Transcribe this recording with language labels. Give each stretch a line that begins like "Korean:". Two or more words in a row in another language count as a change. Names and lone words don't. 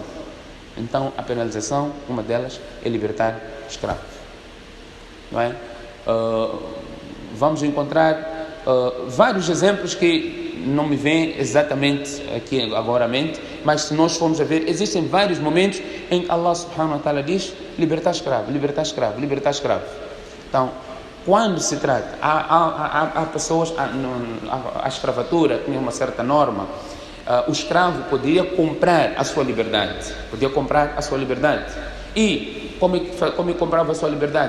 Portuguese: Então, a penalização, uma delas, é libertar escravos, não é? Vamos encontrar vários exemplos que não me vêm exatamente aqui agora à mente, mas se nós formos a ver, existem vários momentos em que
Arabic: الله سبحانه وتعالى
Portuguese: diz libertar escravo, libertar escravo, libertar escravo. Então, quando se trata, há pessoas, a escravatura tinha uma certa norma. O escravo poderia comprar a sua liberdade, e Como é que comprava a sua liberdade?